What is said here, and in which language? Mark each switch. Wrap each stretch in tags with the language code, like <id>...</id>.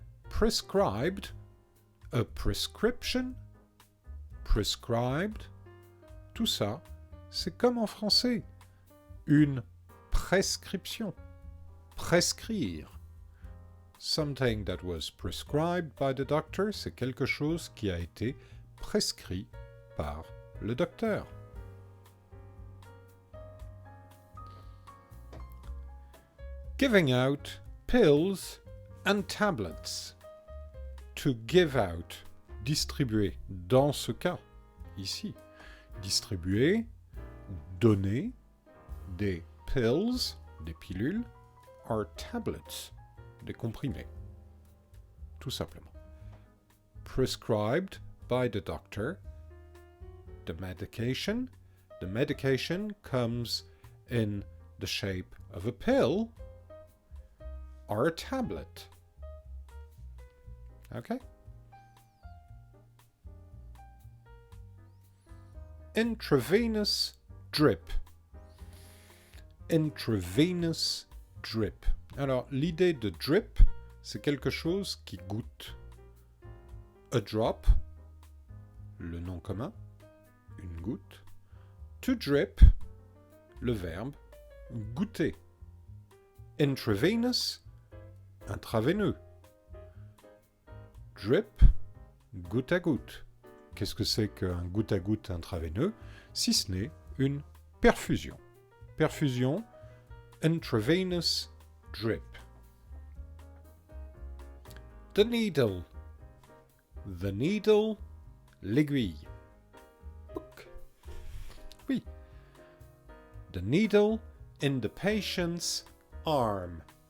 <en>Prescribed, a prescription, prescribed,</en> <fr>tout ça, c'est comme en français, une prescription. prescrire.</fr> <en>Something that was prescribed by the doctor,</en> <fr>c'est quelque chose qui a été prescrit par le docteur.</fr> <en>Giving out pills and tablets. To give out, distribuer.</en> <fr>Dans ce cas, ici, distribuer, donner des pills, des pilules,</fr> <en>or tablets,</en> <fr>des comprimés. Tout simplement.</fr> <en>Prescribed by the doctor. The medication comes in the shape of a pill or a tablet. Okay? Intravenous drip. Intravenous drip.</en> <fr>Alors, l'idée de drip, c'est quelque chose qui goûte.</fr> <en>A drop,</en> <fr>le nom commun, une goutte.</fr> <en>To drip,</en> <fr>le verbe goûter.</fr> <en>Intravenous, intraveineux.</en> <fr>Drip, goutte à goutte. Qu'est-ce que c'est qu'un goutte à goutte intraveineux, si ce n'est une perfusion.</fr> <en>Perfusion, intravenous drip. The needle. The needle, l'aiguille. Oui. The needle in the patient's arm.</en>